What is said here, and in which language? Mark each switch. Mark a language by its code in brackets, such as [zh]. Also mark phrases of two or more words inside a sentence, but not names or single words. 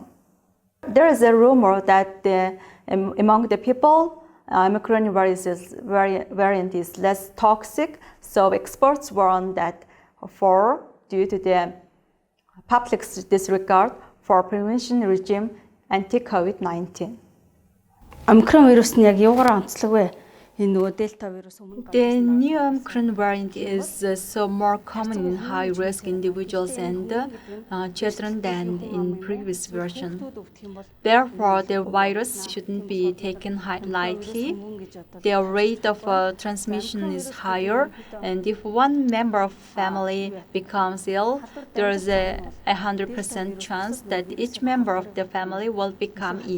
[en] There is a rumor that among the people, Omicron variant is less toxic, so experts warn that due to the public's disregard for prevention regime anti-COVID-19. Omicron virus [mn] нь яг юугаар онцлог вэ? [en] The new Omicron variant is so more common in high-risk individuals and children than in previous version. Therefore, the virus shouldn't be taken lightly. The rate of transmission is higher, and if one member of family becomes ill, there is a 100% chance that each member of the family will become ill.